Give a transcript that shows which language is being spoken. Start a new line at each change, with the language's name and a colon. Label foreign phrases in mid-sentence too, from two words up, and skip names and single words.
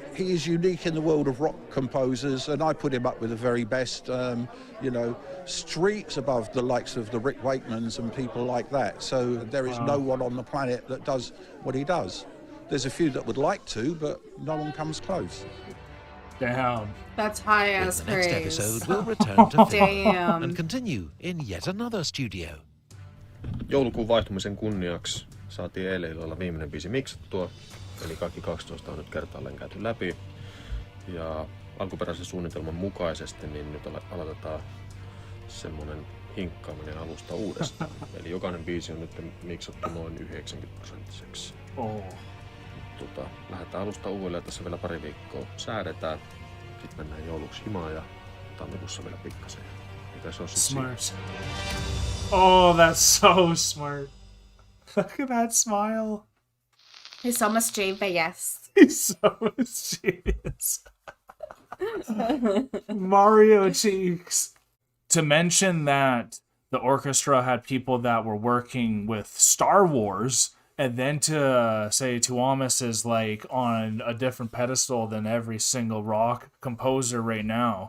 English: He is unique in the world of rock composers, and I put him up with the very best, streets above the likes of the Rick Wakeman's and people like that. So there is no one on the planet that does what he does. There's a few that would like to, but no one comes close. Damn. That's high ass Next praise. episode, we'll return to film Damn. and continue in yet another studio.
Finnish: Joulukuun vaihtumisen kunniaksi saatiin eilen illalla viimeinen biisi miksattua, eli kaikki 12 on nyt kertaalleen käyty läpi. Ja alkuperäisen suunnitelman mukaisesti niin nyt aloitetaan semmonen hinkkaaminen alusta uudestaan. Eli jokainen biisi on nyt miksattu noin 90%.
English: Oh.
Finnish: Lähdetään alusta uudelleen, tässä vielä pari viikkoa säädetään. Sitten mennään jouluksi himaan ja tammikuussa vielä pikkasen. Mitä se on
English: Smart. Oh, that's so smart. Look at that smile. He's so mischievous. He's so mischievous. Mario cheeks. To mention that the orchestra had people that were working with Star Wars, and then to say Tuomas is like on a different pedestal than every single rock composer right now.